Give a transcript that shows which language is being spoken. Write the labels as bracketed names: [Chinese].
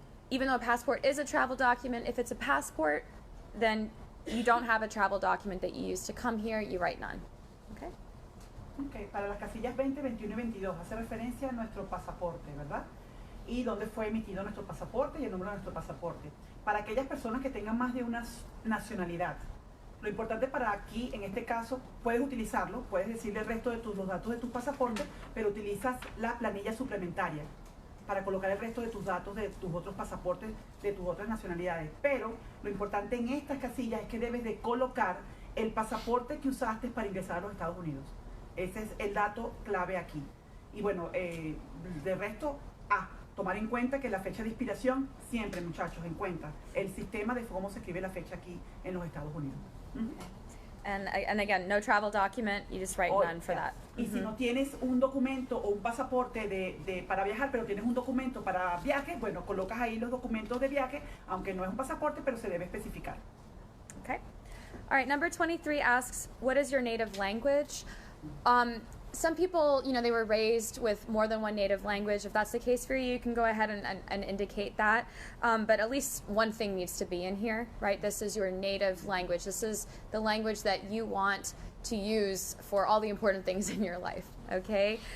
[English] Even though a passport is a travel document, if it's a passport, then you don't have a travel document that you use to come here, you write none. Okay? [Spanish] Okay, para las casillas 20, 21 y 22 hace referencia a nuestro pasaporte, ¿verdad? Y dónde fue emitido nuestro pasaporte y el número de nuestro pasaporte. Para aquellas personas que tengan más de una nacionalidad, lo importante para aquí, en este caso, puedes utilizarlo, puedes decirle el resto de los datos de tu pasaporte, pero utilizas la planilla suplementaria para colocar el resto de tus datos de tus otros pasaportes, de tus otras nacionalidades. Pero lo importante en estas casillas es que debes de colocar el pasaporte que usaste para ingresar a los Estados Unidos. Ese es el dato clave aquí. Y bueno, de resto, tomar en cuenta que la fecha de expiración, siempre, muchachos, en cuenta el sistema de cómo se escribe la fecha aquí en los Estados Unidos. [English] And again, no travel document, you just write none for that. [Spanish] Y si no tienes un documento o un pasaporte para viajar, pero tienes un documento para viaje, bueno, colocas ahí los documentos de viaje, aunque no es un pasaporte, pero se debe especificar. [English] Okay. All right, number 23 asks, what is your native language? Some people, they were raised with more than one native language. If that's the case for you, you can go ahead and indicate that. But at least one thing needs to be in here, right? This is your native language. This is the language that you want to use for all the important things in your life, okay?